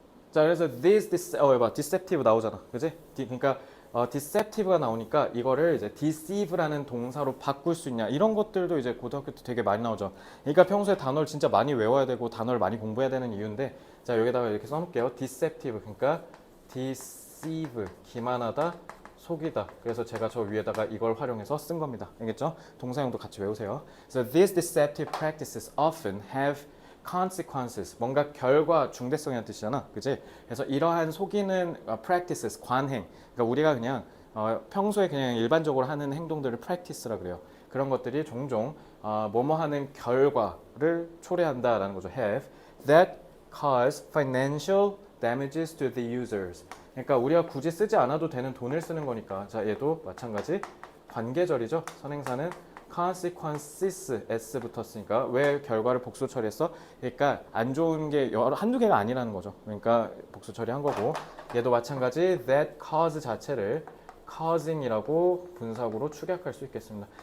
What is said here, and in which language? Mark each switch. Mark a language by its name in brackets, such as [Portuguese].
[Korean] 자, 그래서 deceptive 나오잖아. 그지? 그러니까 deceptive가 나오니까 이거를 이제 deceive라는 동사로 바꿀 수 있냐 이런 것들도 이제 고등학교 때 되게 많이 나오죠. 그러니까 평소에 단어를 진짜 많이 외워야 되고 단어를 많이 공부해야 되는 이유인데 자, 여기다가 이렇게 써놓을게요. deceptive 그러니까 deceive 기만하다 속이다. 그래서 제가 저 위에다가 이걸 활용해서 쓴 겁니다. 알겠죠? 동사형도 같이 외우세요. [English] So these deceptive practices often have consequences 뭔가 결과 중대성이라는 뜻이잖아. [Korean] 그지? 그래서 이러한 속이는 practices 관행 그러니까 우리가 그냥 평소에 그냥 일반적으로 하는 행동들을 practice라 그래요. 그런 것들이 종종 뭐뭐 하는 결과를 초래한다라는 거죠. [English] have that cause financial damages to the users. [Korean] 그러니까 우리가 굳이 쓰지 않아도 되는 돈을 쓰는 거니까. 자, 얘도 마찬가지 관계절이죠. 선행사는 consequences s 붙었으니까 왜 결과를 복수 처리했어? 그러니까 안 좋은 게 한두 개가 아니라는 거죠. 그러니까 복수 처리한 거고 얘도 마찬가지 that cause 자체를 causing이라고 분사구로 축약할 수 있겠습니다.